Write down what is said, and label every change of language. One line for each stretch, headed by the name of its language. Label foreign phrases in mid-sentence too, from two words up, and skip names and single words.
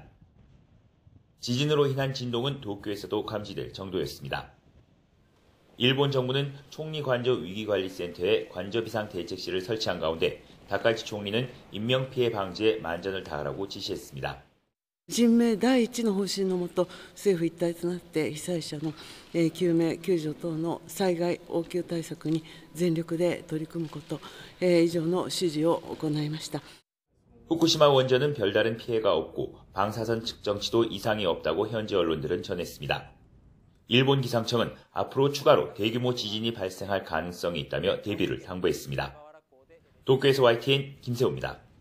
Korean: 지진으로 인한 진동은 도쿄에서도 감지될 정도였습니다. 일본 정부는 총리 관저 위기관리센터에 관저 비상 대책실을 설치한 가운데 다카이치 총리는 인명피해 방지에 만전을 다하라고 지시했습니다.
Japanese: 人命第一の方針のもと、政府一体となって被災者の救命救助等の災害応急対策に全力で取り組むこと、以上の指示を行いました。
Korean: 후쿠시마 원전은 별다른 피해가 없고 방사선 측정치도 이상이 없다고 현지 언론들은 전했습니다. 일본 기상청은 앞으로 추가로 대규모 지진이 발생할 가능성이 있다며 대비를 당부했습니다. 도쿄에서 YTN 김세호입니다.